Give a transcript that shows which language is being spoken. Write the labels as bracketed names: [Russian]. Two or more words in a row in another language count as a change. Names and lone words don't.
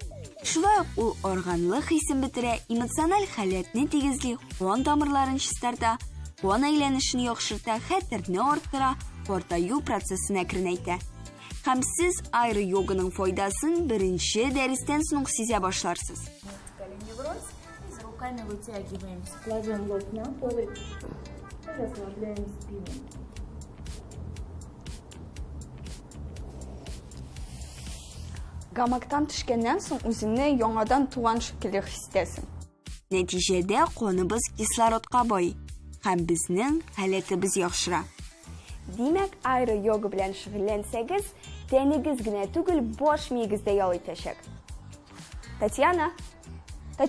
[Tatar] Шулай ук ул органлык хисен бетерә, эмоциональ халәтне тигезли, кан тамырларын чистарта, кан әйләнешен яхшырта, хәтерне арттыра, картаю процессына кернәйтә. Һәм сез аэро-йоганың файдасын беренче дәрестән соң сизә башларсыз. [Russian] Руками вытягиваемся, кладем лоб на пол и расслабляем спину. [Tatar] Гамактан төшкәннән соң үзеңне яңадан туган шикелле хис итәсең. Нәтиҗәдә каныбыз кислородка бай һәм безнең халәтебез яхшыра. Димәк, аэро-йога белән шөгыльләнсәгез, тәнегез генә түгел, баш миегез дә ял итәчәк.